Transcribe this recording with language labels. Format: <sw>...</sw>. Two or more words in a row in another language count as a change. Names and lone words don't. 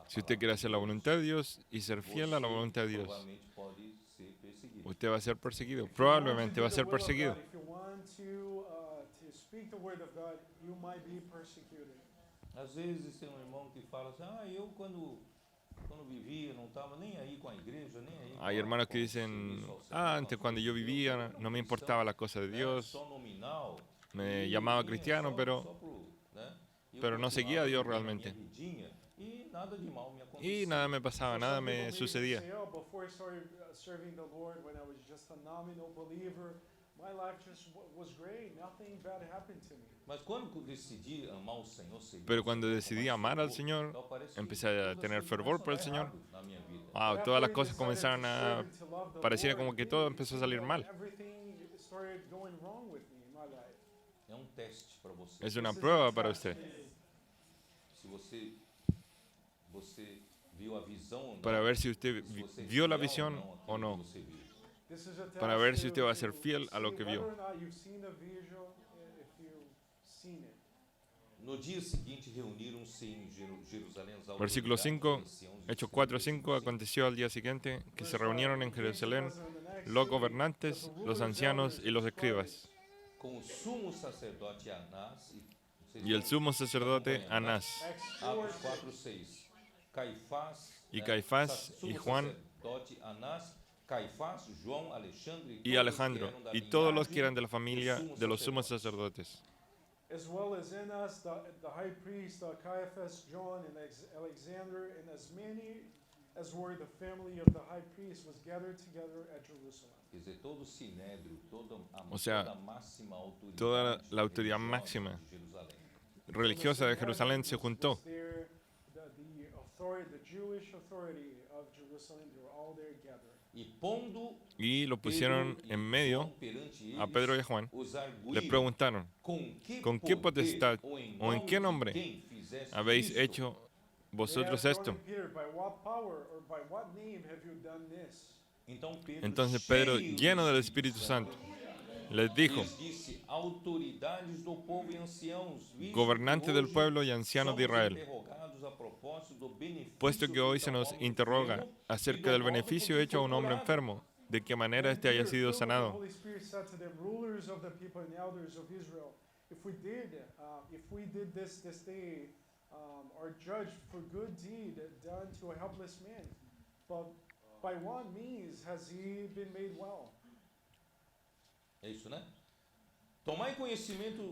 <es>Si usted quiere hacer la voluntad de Dios y ser fiel a la voluntad de Dios,</es> <pt>provavelmente pode ser perseguido.</pt> <es>usted va a ser perseguido. Probablemente va a ser perseguido.</es> <pt>Às vezes tem um irmão que fala assim, eu quando vivia não estava nem aí com a igreja, nem aí com</pt> <es>Hay hermanos que</es> <pt>com o</pt> <es>dicen,</es> <pt>serviço ao Senhor,</pt> <es>antes cuando yo vivía no me importaba la cosa de Dios,</es> <pt>só nominal,</pt> <es>me llamaba cristiano,</es> <pt>só</pt> <es>pero</es> <pt>pro, né? Eu</pt> <es>pero no seguía a Dios</es> <pt>continuava vivendo a</pt> <es>realmente.</es> <pt>minha vidinha e nada de mal me</pt> <es>Y</es> <pt>acontecia.</pt> <es>nada me pasaba, nada me sucedía.</es> <en>Before I started serving the Lord, when I was just a nominal believer, my life just was great. Nothing bad happened to me.</en> <pt>Mas quando decidi amar o Senhor, servir</pt> <es>Pero</es> <pt>ao</pt> <es>cuando</es> <pt>Senhor com</pt> <es>decidí</es> <pt>mais amar al fervor,</pt> <es>Señor,</es> <pt>então parece que</pt> <es>empecé a</es> <pt>todas as</pt> <es>tener</es> <pt>coisas</pt> <es>fervor por el</es> <pt>começam a</pt> <es>Señor.</es> <pt>dar errado na minha vida.</pt> <es>Wow, todas las cosas comenzaron a... Pareciera como que todo empezó a salir mal.</es> <pt>É um teste para você.</pt> <es>Es una prueba para usted,</es> <pt>Se você viu a visão ou não,</pt> <es>para ver si usted</es> <pt>se você é</pt> <es>vio la</es> <pt>fiel</pt> <es>visión</es> <pt>àquilo</pt> <es>o</es> <pt>que</pt> <es>no,</es> <pt>você viu.</pt> <es>para ver si usted va a ser fiel a lo que vio.</es> <pt>No dia seguinte reuniram-se em Jerusalém as</pt> <es>Versículo</es> <pt>autoridades,</pt> <es>5,</es> <pt>anciãos e</pt> <es>Hechos</es> <pt>príncipes</pt> <es>4:5, aconteció al día siguiente que se reunieron en Jerusalén los gobernantes, los ancianos y los escribas,</es> <pt>com o sumo sacerdote Anás</pt> <es>y el sumo sacerdote Anás,</es> <pt>Atos 4:6. Caifás</pt> <es>y Caifás y</es> <pt>sumo</pt> <es>Juan,</es> <pt>sacerdote Anás Caifás, João, Alexandre</pt> <es>y Alejandro, y todos los que eran de la familia de los sumos sacerdotes.</es> <en>As well as in us, the high priest, Caiaphas, John, and Alexander, and as many as were the family of the high priest was gathered together at Jerusalem.</en> <pt>Quer dizer, todo o sinédrio, toda</pt> <es>O sea,</es> <pt>toda a máxima autoridade,</pt> <es>toda la autoridad máxima</es> <pt>de Jerusalém.</pt> <es>religiosa de Jerusalén se juntó.</es> <en>There, the authority, the Jewish authority of Jerusalem, they were all there gathered.</en> <pt>E pondo</pt> <es>Y lo</es> <pt>Pedro</pt> <es>pusieron</es> <pt>e</pt> <es>en medio</es> <pt>João perante</pt> <es>a</es> <pt>eles,</pt> <es>Pedro y a Juan.</es> <pt>os arguíam,</pt> <es>Les preguntaron, ¿con qué potestad o en qué nombre habéis hecho vosotros</es> <en>They asked</en> <es>esto?</es> <en>John and Peter, by what power or by what name have you done this?</en> <es>Entonces Pedro, lleno del Espíritu Santo, les dijo,</es> <pt>lhes disse, autoridades do povo e anciãos, visto</pt> <es>gobernantes</es> <pt>que</pt> <es>del</es> <pt>hoje</pt> <es>pueblo y ancianos de</es> <pt>somos</pt> <es>Israel,</es> <pt>interrogados a propósito do benefício</pt> <es>puesto que hoy se nos interroga acerca del beneficio hecho a un hombre enfermo, de qué manera éste haya sido</es> <en>The</en> <es>sanado.</es> <en>Holy Spirit said to them, rulers of the people and elders of Israel, if we did this day, or judged for good deed done to a helpless man, but by what means has he been made well?</en> <pt>É isso, né? Tomai conhecimento</pt>